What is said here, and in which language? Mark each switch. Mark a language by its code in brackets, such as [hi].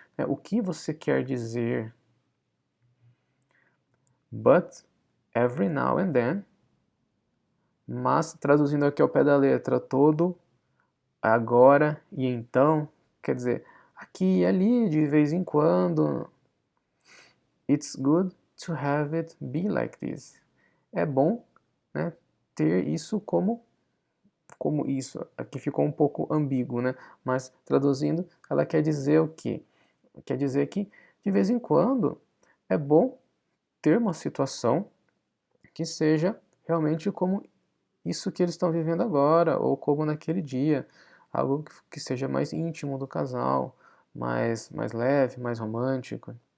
[pt] O que você quer dizer? [en] But every now and then, [pt] mas traduzindo aqui ao pé da letra, todo, agora e então, quer dizer, aqui e ali, de vez em quando. [en] It's good to have it be like this. [pt] É bom, né, ter isso como isso. Aqui ficou um pouco ambíguo, né? Mas traduzindo, ela quer dizer o quê? Quer dizer que de vez em quando é bom ter uma situação que seja realmente como isso que eles estão vivendo agora, ou como naquele dia, algo que seja mais íntimo do casal, mais leve, mais romântico.